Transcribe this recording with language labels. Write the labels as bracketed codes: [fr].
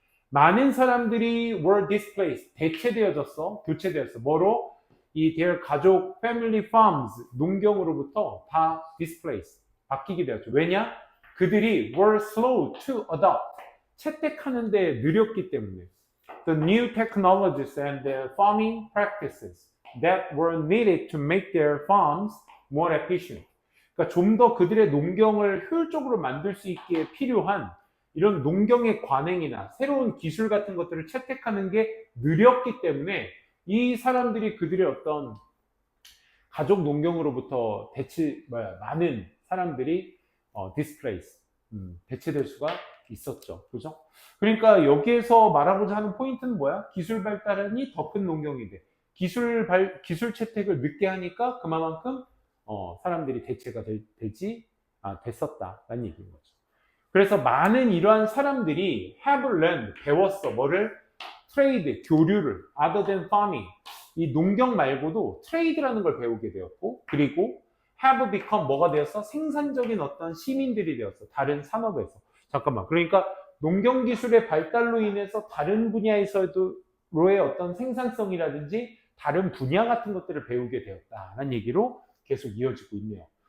[ko] 많은 사람들이 [en] were displaced, [ko] 대체되어졌어, 교체되었어. 뭐로? [en] their [ko] 가족, [en] family farms, [ko] 농경으로부터 다 [en] displaced, [ko] 바뀌게 되었죠. 왜냐? 그들이 [en] were slow to adopt, [ko] 채택하는데 느렸기 때문에. [en] The new technologies and the farming practices that were needed to make their farms more efficient. [ko] 그러니까 좀 더 그들의 농경을 효율적으로 만들 수 있게 필요한 이런 농경의 관행이나 새로운 기술 같은 것들을 채택하는 게 느렸기 때문에 이 사람들이 그들의 어떤 가족 농경으로부터 많은 사람들이 displace, 대체될 수가 있었죠. 그죠? 그러니까 여기에서 말하고자 하는 포인트는 뭐야? 기술 발달이 더 큰 농경이 돼. 기술 채택을 늦게 하니까 그만큼 사람들이 대체가 됐었다라는 얘기인 거죠. 그래서 많은 이러한 사람들이 [en] have learned, [ko] 배웠어. 뭐를? [en] trade, [ko] 교류를, [en] other than farming. [ko] 이 농경 말고도 trade라는 걸 배우게 되었고, 그리고 [en] have become [ko] 뭐가 되었어? 생산적인 어떤 시민들이 되었어. 다른 산업에서. 잠깐만. 그러니까 농경 기술의 발달로 인해서 다른 분야에서도의 어떤 생산성이라든지 다른 분야 같은 것들을 배우게 되었다라는 얘기로 계속 이어지고 있네요.